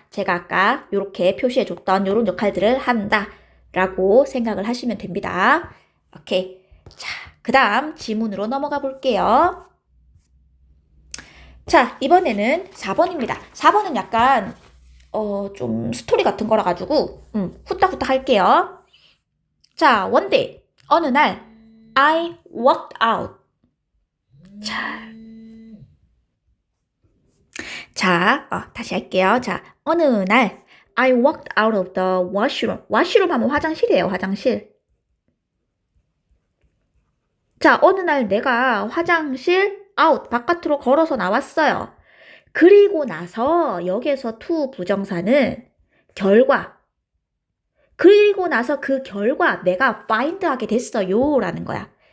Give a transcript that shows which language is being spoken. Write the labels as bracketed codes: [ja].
[ko] 제가 아까 이렇게 표시해줬던 이런 역할들을 한다라고 생각을 하시면 됩니다. 오케이. 자, 그 다음 지문으로 넘어가 볼게요. 자, 이번에는 4번입니다. 4번은 약간 좀 스토리 같은 거라 가지고 후딱후딱 할게요. 자, [en] one day, [ko] 어느 날 [en] I walked out. [ko] 자, 다시 할게요. 자, 어느 날 [en] I walked out of the washroom. [ko] washroom 하면 화장실이에요, 화장실. 자, 어느 날 내가 화장실 out, 바깥으로 걸어서 나왔어요. 그리고 나서 여기에서 to 부정사는 결과. 그리고 나서 그 결과 내가 find 하게 됐어요 라는 거야.